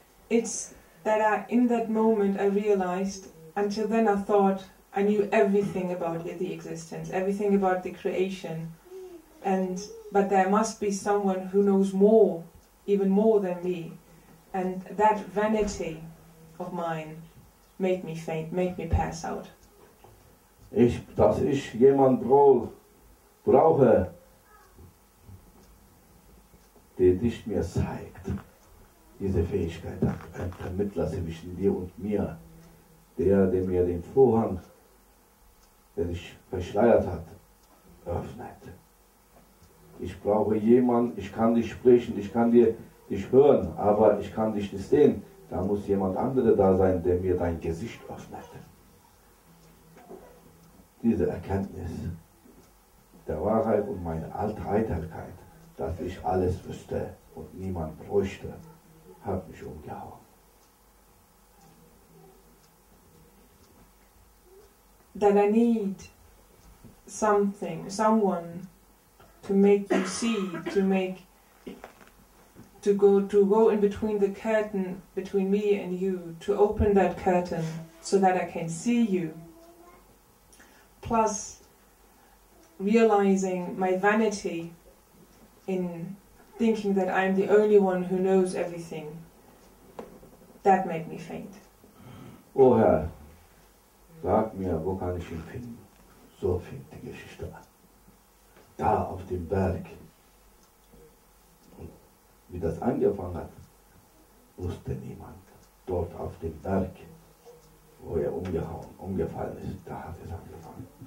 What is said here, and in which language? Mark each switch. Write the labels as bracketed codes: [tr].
[en] It's that in that moment I realized, until then I thought I knew everything about the existence, everything about the creation, but there must be someone who knows more, even more than me, and that vanity of mine made me faint, made me pass out. [de] Dass ich jemanden brauche, der dich mir zeigt, diese Fähigkeit hat, ein Vermittler zwischen dir und mir, der mir den Vorhang, der sich verschleiert hat, öffnet. Ich brauche jemanden, ich kann dich sprechen, ich kann dich hören, aber ich kann dich nicht sehen. Da muss jemand anderer da sein, der mir dein Gesicht öffnet. Diese Erkenntnis der Wahrheit und meine Altheiterkeit, dass ich alles wüsste und niemand bräuchte, hat mich umgehauen. [en] That I need someone to make you see, to go in between the curtain between me and you, to open that curtain so that I can see you. Plus realizing my vanity in thinking that I'm the only one who knows everything. That made me faint. [de] O Herr, sag mir, wo kann ich ihn finden? So fängt die Geschichte an. Da auf dem Berg. Und wie das angefangen hat, wusste niemand. Dort auf dem Berg, wo er umgefallen ist, da hat es angefangen.